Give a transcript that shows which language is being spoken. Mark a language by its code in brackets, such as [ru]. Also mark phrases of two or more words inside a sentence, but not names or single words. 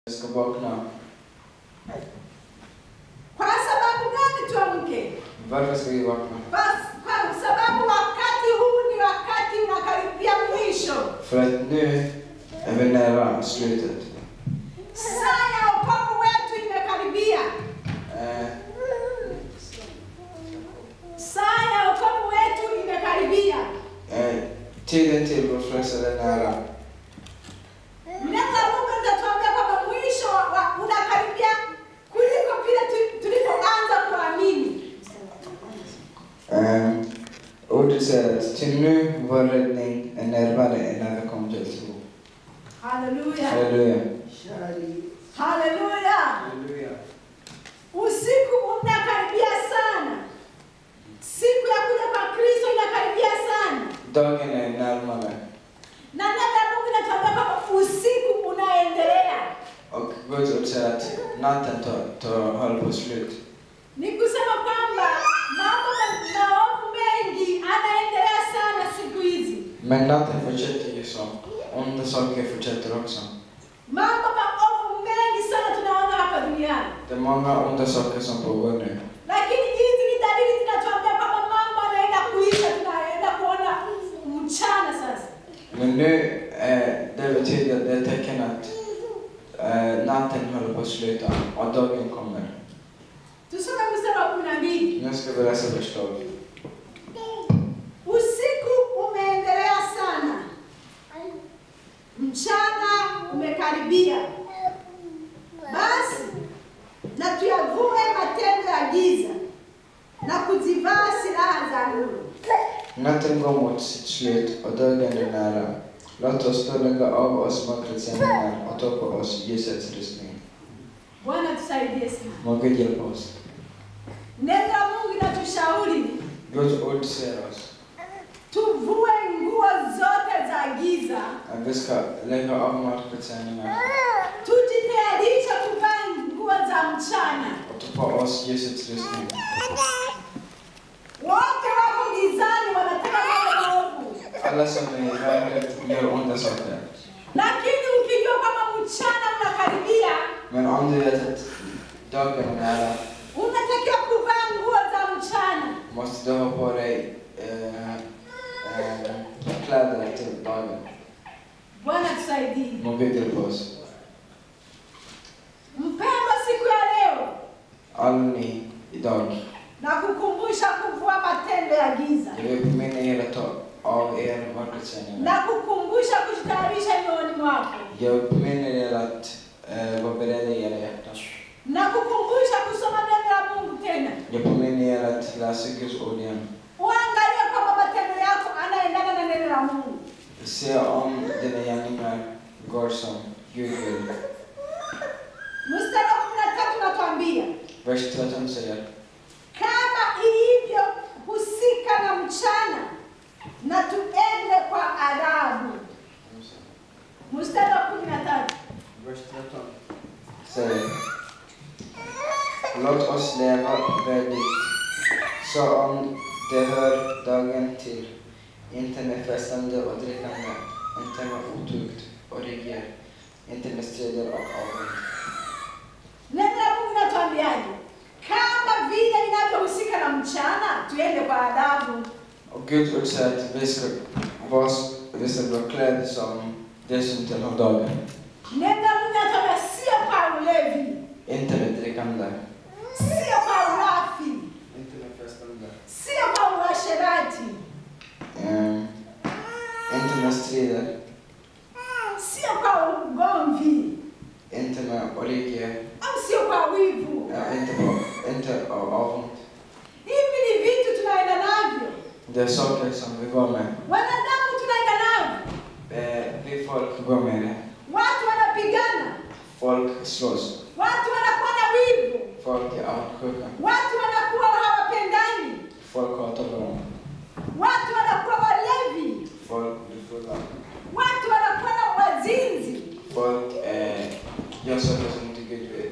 [sv] Ska vakna. [sw] Kwa sababu gani tuamke? [sv] Varför ska vi vakna? [sw] Kwa sababu wakati huu ni wakati unakaribia mwisho. [sv] För att nu är vi nära slutet. [sw] Saa ya wokovu wetu imekaribia. Saa ya wokovu wetu imekaribia. [sv] Tiden till vår frälsare är nära. [sw] Neno Mungu linatuambia kwamba mwisho unakaribia kuliko vile tulipoanza kuamini. [sv] Ordet säger att till nu vår räddning är närmare än när vi kom till tro. Halleluja. Halleluja. Halleluja. Halleluja. [sw] Usiku unakaribia sana. Siku ya kuja kwa Kristo inakaribia sana. [sv] Dagen är närmare. [sw] Na neno la Mungu linatuambia kwamba usiku unaendelea. [sv] Och Guds ord säger att natten håller på slut. [sw] Ni kusema kwamba mambo maovu mengi anaendelea sana siku hizi. [sv] Men natten fortsätter ju så. Onda saker fortsätter också. [sw] Mambo maovu mengi sana tunaona hapa duniani. [sv] Det är många onda saker som pågår nu. [sw] Lakini hizi ni dalili zinatuambia kwamba mambo yanaenda kuisha, tunaenda kuona mchana sasa. [sv] Men nu det betyder det är tecken att natten håller på att sluta och dagen kommer. [sw] Tusome mstari wa 12. [sv] Nu ska vi läsa vers 12. [sw] Usiku umeendelea sana. Mchana umekaribia. Basi na tuyavue matendo ya giza na kuzivaa silaha za nuru. [sv] Natten går mot sitt slut och dagen är nära. Låt oss då lägga av oss mörkrets gärningar och ta på oss ljusets rustning. [sw] Bwana tusaidie sana. [sv] Må Gud hjälpa oss. [sw] Neno la Mungu linatushauri [sv] Guds ord säger oss [sw] tuvue nguo zote za giza. [sv] att vi ska lägga av mörkrets gärningar [sw] Tujitayarishe kuvaa nguo za mchana. [sv] och ta på oss ljusets rustning. [sw] Wote wako gizani wanataka mambo maovu. [sv] Alla som är i världen gör onda saker. [sw] Lakini ukijua kama mchana unakaribia, [sv] Men om du vet att dagen är nära, [sw] unatakiwa kuvaa nguo za mchana. [sv] måste du ha på dig kläder till dagen. [sw] Bwana tusaidie. [sv] Må Gud hjälpa oss. [sw] Mpendwa, siku ya leo [sv] Alla ni idag, [sw] na kukumbusha kuvua matendo ya giza. [sv] jag vill påminna er att ta av er mörkrets gärningar. [sw] Na kukumbusha kujitayarisha mioyoni mwako. [sv] Jag vill påminna er att vara beredda i era hjärtan. [sw] Na kukumbusha kusoma neno la Mungu tena. [sv] Jag påminner er att läsa Guds ord igen. [sw] Uangalie kwamba matendo yako anaendana na neno la Mungu. [sv] Se om dina gärningar går som Gud vill. [sw] Mstari wa 13 unatuambia, [sv] Vers 13 säger: [sw] kama ilivyo husika na mchana, na tuende kwa adabu. Mstari wa 13. [sv] Vers 13 säger: låt oss leva värdigt, så om det hör dagen till, inte med festande och drickande, inte med otukt och regier, inte med strider och avund. [sw] Neno la Mungu linatuambiaje? Kama vile vinavyohusika na mchana, tuende kwa adabu. [sv] Och Guds ord säger att vi ska vara klädda som det som tillhör dagen. [sw] Neno la Mungu linatuambia sio kwa ulevi, [sv] Inte med drickande, [sw] sio kwa urafi, [sv] inte med festande, [sw] sio kwa uasherati, [sv] inte med strider, [sw] sio kwa ugomvi, [sv] inte med orgie, [sw] au sio kwa wivu. [sv] inte av avund. [sw] Hivi ni vitu tunaenda navyo. [sv] Det är saker som vi går med. [sw] Wanadamu tunaenda navyo. [sv] Vi folk går med det. [sw] Watu wanapigana. [sv] Folk slåss. [sw] Watu wanakuwa na wivu. [sv] Folk är avundsjuka. [sw] Watu wanakuwa hawapendani. [sv] Folk hatar varandra. [sw] Watu wanakuwa walevi. [sv] Folk blir fulla. [sw] Watu wanakuwa na wazinzi. [sv] Folk gör saker som inte Gud vill.